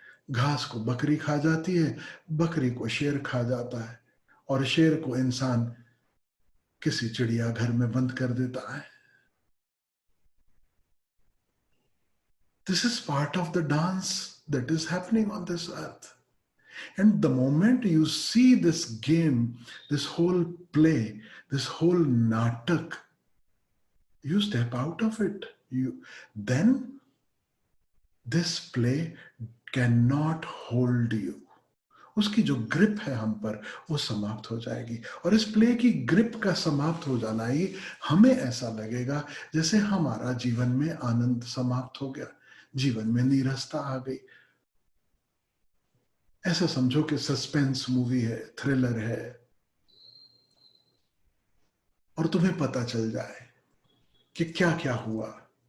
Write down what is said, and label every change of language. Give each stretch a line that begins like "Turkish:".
Hindi: घास को बकरी खा जाती है, बकरी को शेर खा जाता है, और शेर को इंसान किसी चिड़ियाघर में बंद कर देता है।
English: This is part of the dance that is happening on this earth. And the moment you see this game, this whole play, this whole natak, you step out of it. Then this play cannot hold you.
Hindi: उसकी जो grip है हम पर वो समाप्त हो जाएगी। और इस प्ले की ग्रिप का समाप्त हो जाना ही हमें ऐसा लगेगा जैसे हमारा जीवन में आनंद समाप्त हो गया, जीवन में नीरसता आ गई। ऐसा समझो कि सस्पेंस मूवी है, थ्रिलर है, और तुम्हें पता चल जाए कि क्या क्या हुआ।